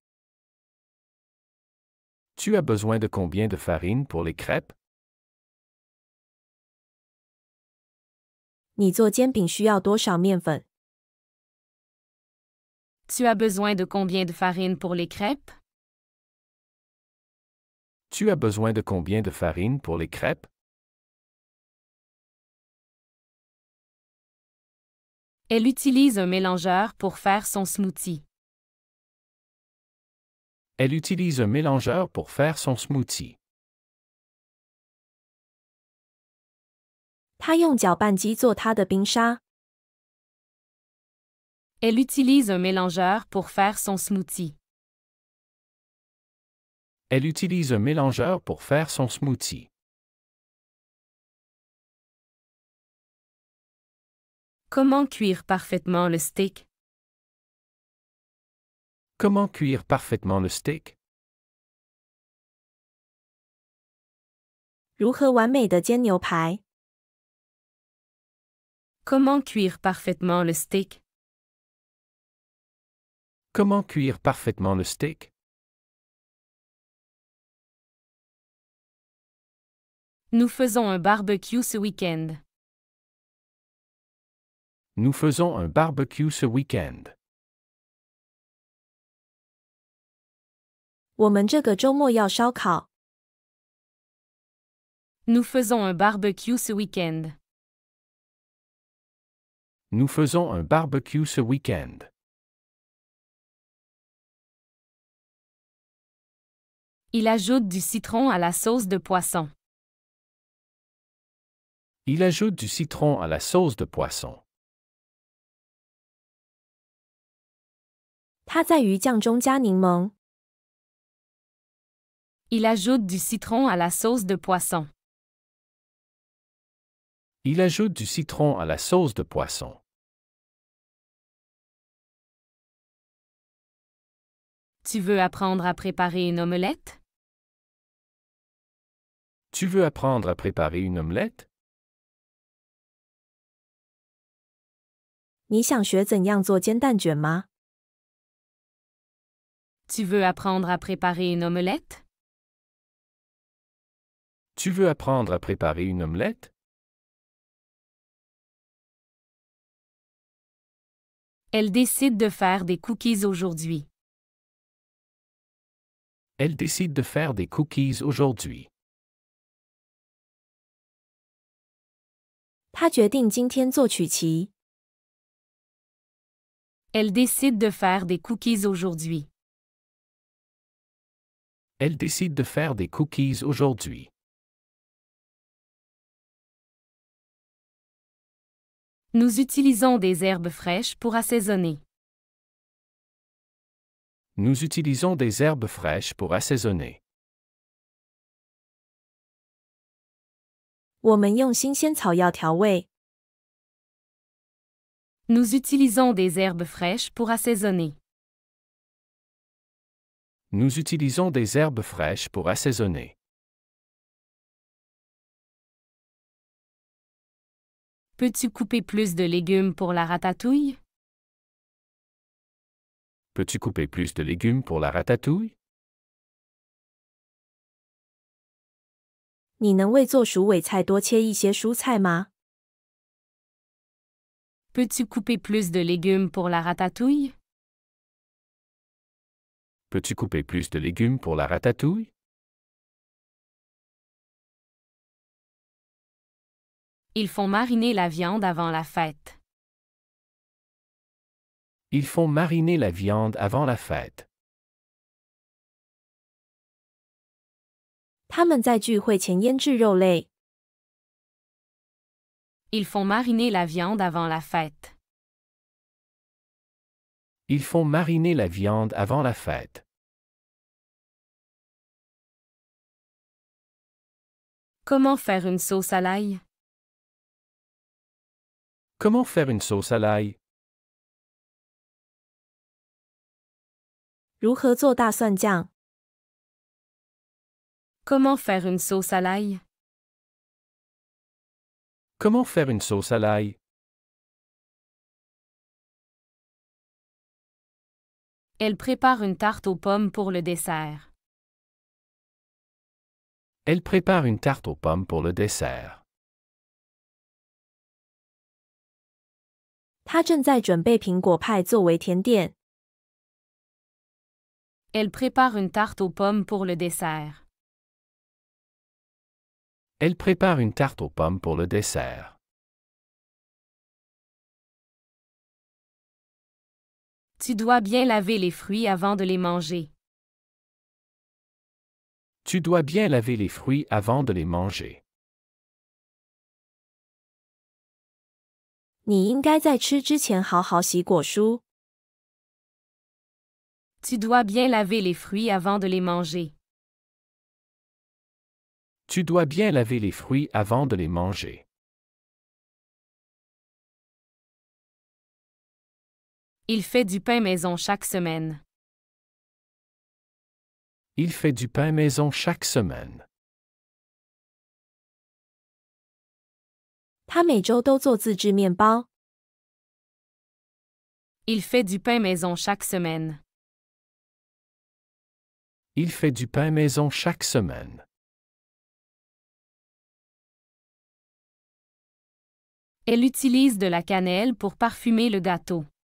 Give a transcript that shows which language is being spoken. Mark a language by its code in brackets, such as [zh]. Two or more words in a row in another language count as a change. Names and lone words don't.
[fr] Tu as besoin de combien de farine pour les crêpes? [zh] 你做煎饼需要多少面粉？ [fr] Tu as besoin de combien de farine pour les crêpes? Tu as besoin de combien de farine pour les crêpes? Elle utilise un mélangeur pour faire son smoothie. Elle utilise un mélangeur pour faire son smoothie. [zh] 她用搅拌机做她的冰沙。 [fr] Elle utilise un mélangeur pour faire son smoothie. Elle utilise un mélangeur pour faire son smoothie. Comment cuire parfaitement le steak? Comment cuire parfaitement le steak? [zh] 如何完美的煎牛排？ [fr] Comment cuire parfaitement le steak? Comment cuire parfaitement le steak? Nous faisons un barbecue ce week-end. Nous faisons un barbecue ce week-end. [zh] 我们这个周末要烧烤。 [fr] Nous faisons un barbecue ce week-end. Nous faisons un barbecue ce week-end. Il ajoute du citron à la sauce de poisson. Il ajoute du citron à la sauce de poisson. [zh] 他在鱼酱中加柠檬。 [fr] Il ajoute du citron à la sauce de poisson. Il ajoute du citron à la sauce de poisson. Tu veux apprendre à préparer une omelette? Tu veux apprendre à préparer une omelette? [zh] 你想学怎样做煎蛋卷吗？ [fr] Tu veux apprendre à préparer une omelette? Tu veux apprendre à préparer une omelette? Elle décide de faire des cookies aujourd'hui. Elle décide de faire des cookies aujourd'hui. [zh] 他决定今天做曲奇。 [fr] Elle décide de faire des cookies aujourd'hui. Elle décide de faire des cookies aujourd'hui. Nous utilisons des herbes fraîches pour assaisonner. Nous utilisons des herbes fraîches pour assaisonner. [zh] 我们用新鲜草药调味。 [fr] Nous utilisons des herbes fraîches pour assaisonner. Nous utilisons des herbes fraîches pour assaisonner. Peux-tu couper plus de légumes pour la ratatouille? Peux-tu couper plus de légumes pour la ratatouille? [zh] 你能为做鼠尾菜多切一些蔬菜吗？ [fr] Peux-tu couper plus de légumes pour la ratatouille? Peux-tu couper plus de légumes pour la ratatouille? Ils font mariner la viande avant la fête. Ils font mariner la viande avant la fête. [zh] 他们在聚会前腌制肉类。 [fr] Ils font mariner la viande avant la fête. Ils font mariner la viande avant la fête. Comment faire une sauce à l'ail? Comment faire une sauce à l'ail? [zh] 如何做大蒜酱？ [fr] Comment faire une sauce à l'ail? Comment faire une sauce à l'ail? Elle prépare une tarte aux pommes pour le dessert. Elle prépare une tarte aux pommes pour le dessert. [zh] 他正在准备苹果派作为甜点。 [fr] Elle prépare une tarte aux pommes pour le dessert. Elle prépare une tarte aux pommes pour le dessert. Tu dois bien laver les fruits avant de les manger. Tu dois bien laver les fruits avant de les manger. [zh] 你应该在吃之前好好洗果蔬。 [fr] Tu dois bien laver les fruits avant de les manger. Tu dois bien laver les fruits avant de les manger. Il fait du pain maison chaque semaine. Il fait du pain maison chaque semaine. [zh] 他每周都做自制面包。 [fr] Il fait du pain maison chaque semaine. Il fait du pain maison chaque semaine. Elle utilise de la cannelle pour parfumer le gâteau.